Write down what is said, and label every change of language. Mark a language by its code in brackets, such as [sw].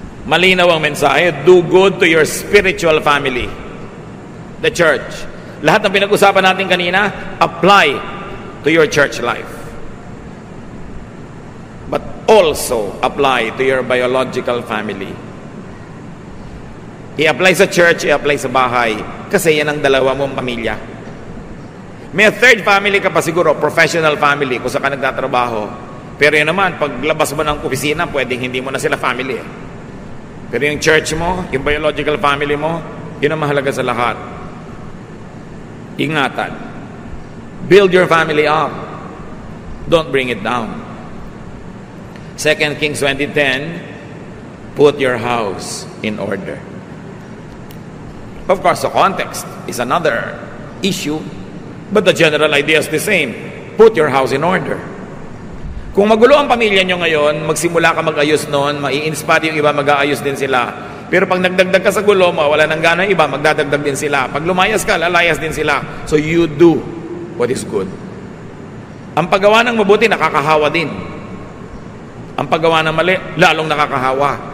[tl] Malinaw ang mensahe, [en] do good to your spiritual family, the church. [tl] Lahat ng pinag-usapan natin kanina, [en] apply to your church life. But also apply to your biological family. [tl] I-apply sa church, i-apply sa bahay, kasi yan ang dalawa mong pamilya. May third family ka pa siguro, professional family, kung saan ka nagtatrabaho. Pero yun naman, paglabas mo ng opisina, pwedeng hindi mo na sila family. Pero yung church mo, yung biological family mo, yun ang mahalaga sa lahat. Ingatan. [en] Build your family up. Don't bring it down. 2 Kings 20:10, put your house in order. Of course, the context is another issue, but the general idea is the same. Put your house in order. [tl] Kung magulo ang pamilya nyo ngayon, magsimula ka mag-ayos noon, mai-inspire yung iba, mag-aayos din sila. Pero pag nagdagdag ka sa gulo, wala nang gana yung iba, magdadagdag din sila. Pag lumayas ka, lalayas din sila. [en] So you do what is good. [tl] Ang paggawa ng mabuti, nakakahawa din. Ang paggawa ng mali, lalong nakakahawa.